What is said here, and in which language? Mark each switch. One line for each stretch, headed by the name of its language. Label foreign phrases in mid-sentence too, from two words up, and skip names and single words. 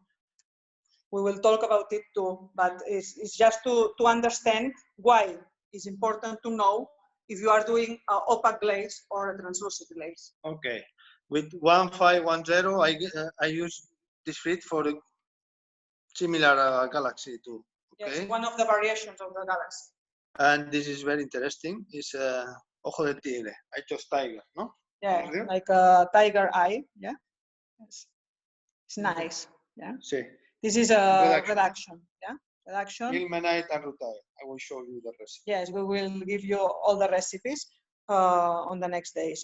English: We will talk about it too, but it's just to understand why it's important to know if you are doing an opaque glaze or a translucent glaze. Okay, with 1510, I use this fit for a similar galaxy too. Okay. Yes, one of the variations of the galaxy. And this is very interesting. It's
Spanish: ojo de tigre,
English: eye of tiger, no? Yeah, like a tiger eye. Yeah, it's nice. Yeah.
Spanish: Sí.
English: This is a reduction. Yeah, reduction. Ilmenite and rutile. I will show you the recipe. Yes, we will give you all the recipes on the next days.